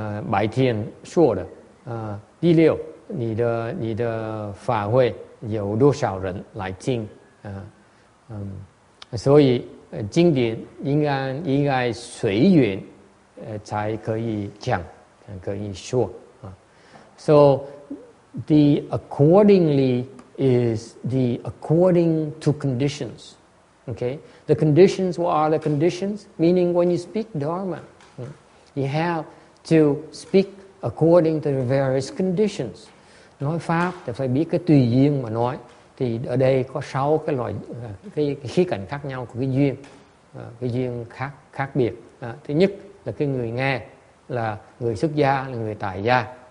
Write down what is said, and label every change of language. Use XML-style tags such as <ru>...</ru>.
<zh>白天说的第六，你的法会有多少人来听所以经典应该随缘才可以讲，可以说</zh> <en>So the accordingly is the according to conditions. Okay, the conditions. What are the conditions? Meaning, when you speak Dharma, you have to speak according to the various conditions.</en> <vi>Nói pháp thì phải biết cái tùy duyên mà nói. Thì ở đây có 6 cái loại cái khía cạnh khác nhau của cái duyên khác biệt. Thứ nhất là cái người nghe là người xuất gia, là người tại gia.</vi>